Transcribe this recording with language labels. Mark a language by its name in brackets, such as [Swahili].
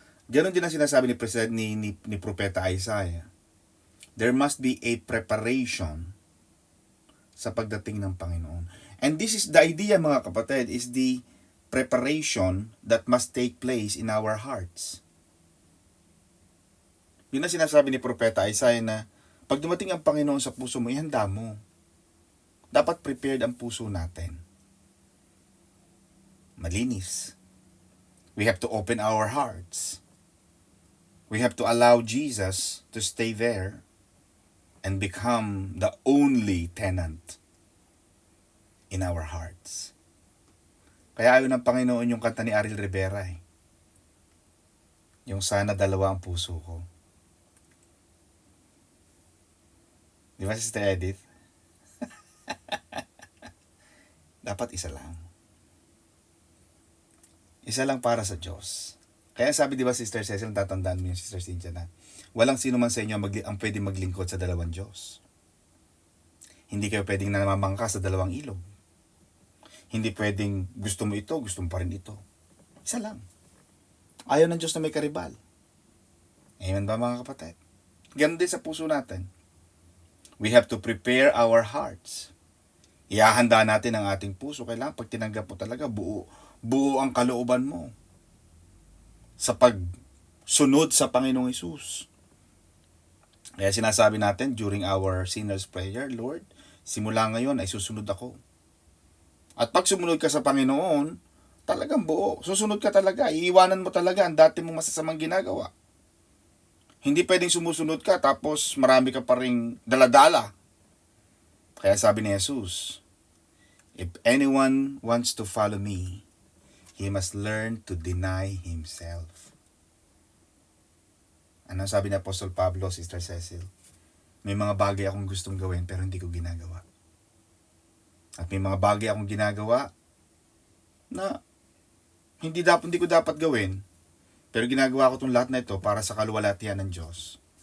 [Filipino] Ganon din ang sinasabi ni Propeta Isaiah. [English] There must be a preparation [Filipino] sa pagdating ng Panginoon. [English] And this is the idea, [Filipino] mga kapatid, [English] is the preparation that must take place in our hearts. [Filipino] Yun ang sinasabi ni Propeta Isaiah na pag dumating ang Panginoon sa puso mo, ihanda mo. Dapat prepared ang puso natin. Malinis. [English] We have to open our hearts. We have to allow Jesus to stay there. and become the only tenant in our hearts. [Filipino] Kaya ayaw ng Panginoon yung kanta ni Ariel Rivera eh. Yung sana dalawa ang puso ko. Di ba, Sister Edith? Dapat isa lang. Isa lang para sa Diyos. Kaya sabi di ba, Sister Cecil, tatandaan mo yung Sister Cynthia na walang sino man sa inyo ang pwedeng maglingkod sa dalawang Diyos. Hindi kayo pwedeng namamangka sa dalawang ilog. Hindi pwedeng gusto mo ito, gusto mo pa rin ito. Isa lang. Ayaw ng Diyos na may karibal. Amen ba, mga kapatid? Ganun din sa puso natin. [English] We have to prepare our hearts. [Filipino] Ihahanda natin ang ating puso. Kailangan pag tinanggap mo talaga, buo ang kalooban mo sa pagsunod sa Panginoong Hesus. Kaya sinasabi natin [English] during our sinner's prayer, [Filipino] Lord, simula ngayon ay susunod ako. At pag sumunod ka sa Panginoon, talagang buo. Susunod ka talaga. Iiwanan mo talaga ang dati mong masasamang ginagawa. Hindi pwedeng sumusunod ka tapos marami ka pa ring daladala. Kaya sabi ni [English] Jesus, if anyone wants to follow me, he must learn to deny himself. [Filipino] Ano sabi ni Apostol Pablo, Sister Cecil? May mga bagay akong gustong gawin pero hindi ko ginagawa. At may mga bagay akong ginagawa na hindi ko dapat gawin, pero ginagawa ko itong lahat na ito para sa kaluwalhatian ng Diyos.